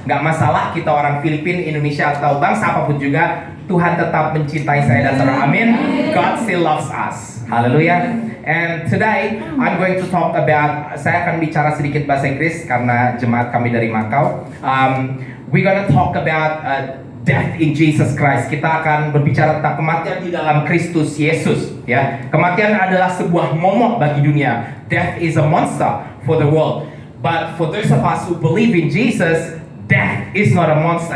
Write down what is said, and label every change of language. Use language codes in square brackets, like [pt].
[id] Nggak masalah kita orang Filipin, Indonesia atau bangsa apapun juga, Tuhan tetap mencintai saya dan saudara. Amin. [en] God still loves us. Haleluya. And today I'm going to talk about, [id] saya akan bicara sedikit bahasa Inggris karena jemaat kami dari Macau. [en] We're gonna talk about death in Jesus Christ. [id] Kita akan berbicara tentang kematian di dalam Kristus Yesus. Ya, kematian adalah sebuah momok bagi dunia. [en] Death is a monster for the world. But for those of us who believe in Jesus, death is not a monster.